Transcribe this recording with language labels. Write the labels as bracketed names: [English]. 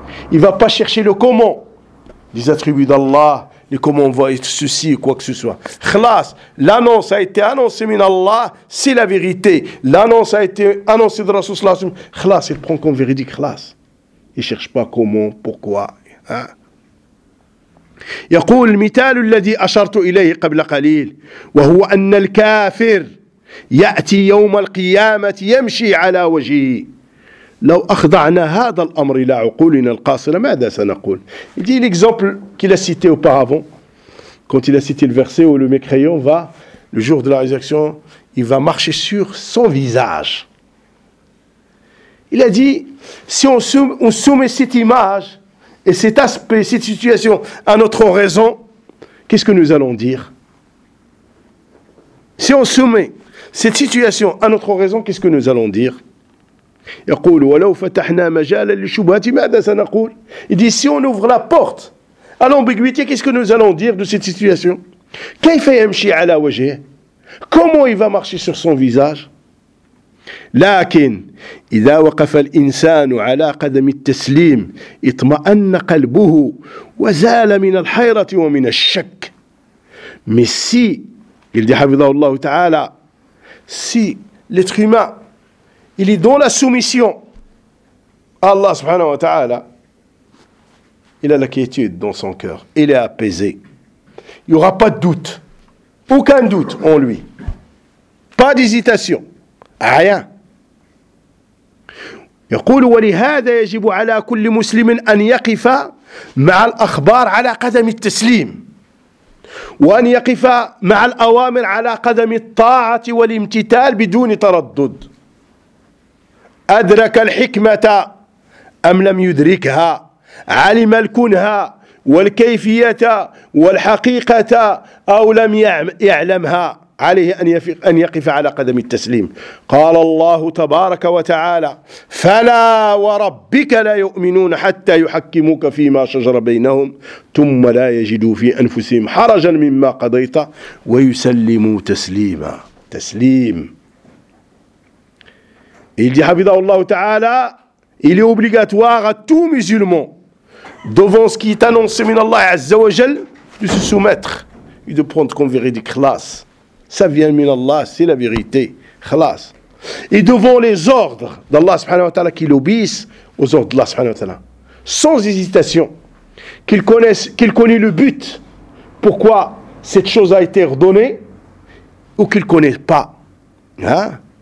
[French] Il ne va pas chercher le comment des attributs d'Allah, les comment on voit ceci ou quoi que ce soit. Khlas, l'annonce a été annoncée min Allah, c'est la vérité. L'annonce a été annoncée de Rasulullah. Khlas, il prend comme véridique, khlas. Il ne cherche pas comment, pourquoi. [Arabic] يقول المثال الذي أشرت إليه قبل قليل وهو أن الكافر يأتي يوم القيامة يمشي على وجهه. لو أخضعنا هذا الأمر إلى عقولنا القاصرة ماذا سنقول؟ [French] Il dit l'exemple qu'il a cité auparavant, quand il a cité le verset où le mécréant va, le jour de la résurrection, il va marcher sur son visage. Il a dit, si on soumet cette image et cet aspect, cette situation à notre raison, qu'est-ce que nous allons dire? Si on soumet cette situation à notre raison, qu'est-ce que nous allons dire? [Arabic] يقول ولو فتحنا مجالا للشبهات ماذا سنقول? [French] Il dit, si on ouvre la porte à l'ambiguïté, qu'est-ce que nous allons dire de cette situation? [Arabic] كيف يمشي على وجهه? [French] Comment il va marcher sur son visage? [Arabic] لكن إذا وقف الإنسان على قدم التسليم اطمأن قلبه وزال من الحيرة ومن الشك. [French] Mais si, il dit [Arabic] حفظه الله تعالى, [French] si l'être humain, il est dans la soumission à Allah subhanahu wa ta'ala, il a la quiétude dans son cœur, il est apaisé. Il n'y aura pas de doute, aucun doute en lui, pas d'hésitation. Rien. [Arabic] يقول ولهذا يجب على كل مسلم أن يقف مع الأخبار على قدم التسليم وأن يقف مع الأوامر على قدم الطاعة والامتثال بدون تردد. أدرك الحكمة أم لم يدركها؟ علم الكنها والكيفية والحقيقة أو لم يعلمها؟ عليه أن يقف على قدم التسليم. قال الله تبارك وتعالى فلا وربك لا يؤمنون حتى يحكموك فيما شجر بينهم ثم لا يجدوا في أنفسهم حرجا مما قضيت ويسلموا تسليما. تسليم. [French] Il dit, Habibullah Ta'ala, il est obligatoire à tout musulman, devant ce qui est annoncé min Allah Azza wa Jal, de se soumettre et de prendre comme véridique. Khlas. Ça vient min Allah, c'est la vérité. Khlas. Et devant les ordres d'Allah subhanahu wa ta'ala, qu'il obéisse aux ordres d'Allah subhanahu wa ta'ala, sans hésitation, qu'il connaisse le but, pourquoi cette chose a été ordonnée, ou qu'il ne connaisse pas. Hein?